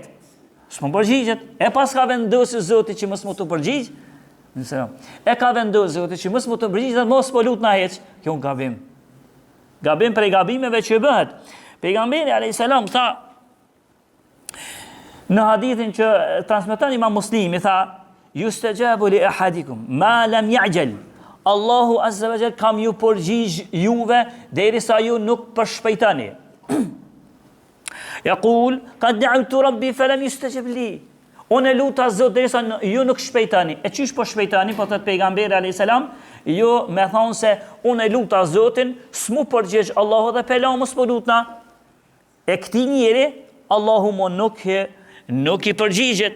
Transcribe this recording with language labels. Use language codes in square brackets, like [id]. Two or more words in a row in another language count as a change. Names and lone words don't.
[sq] S'po përgjigjet, e pas ka vendosur Zoti që mos mu të përgjigj. E ka vendosur Zoti që mos mu të përgjigj dhe mos po lut na hiç. Kjo është gabim. Gabim prej gabimeve që bëhet. Pejgamberi [ar] عليه السلام [sq] tha në hadithin që transmeton Imam Muslimi, tha [ar] يستجاب لأحدكم ما لم يعجل. [sq] Allahu [ar] عز وجل [sq] kam ju përgjigj juve derisa ju nuk përshpejtani. [ar] يقول قد دعوت ربي فلم يستجب لي. [sq] Unë luta Zot derisa ju nuk shpejtani. E çish po shpejtani, po thot pejgamberi [ar] عليه السلام, [sq] ju me thonë se unë luta Zotin, s'mu përgjigj Allahu dhe pela mos po lutna. E këtij njeri Allahu mo nuk i përgjigjet.